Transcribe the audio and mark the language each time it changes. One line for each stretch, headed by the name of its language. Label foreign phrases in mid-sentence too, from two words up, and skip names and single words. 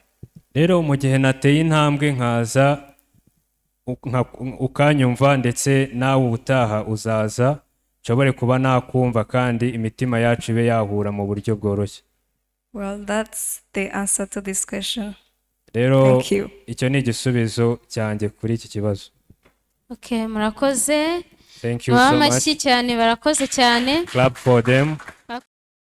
Kinyarwanda: Rero mu gihe nateye intambwe nkaza ukanyumva ndetse nawe utaha uzaza nshobore kuba nakumva kandi imitima yacu ibe yahura mu buryo bworoshye.
English: Well, that's the answer to this question.
Kinyarwanda: Rero icyo ni igisubizo cyanjye kuri iki kibazo. Okay, murakoze.
English: Thank you so much.
Kinyarwanda: Bamashyi cyane, barakoze cyane.
English: Clap for them.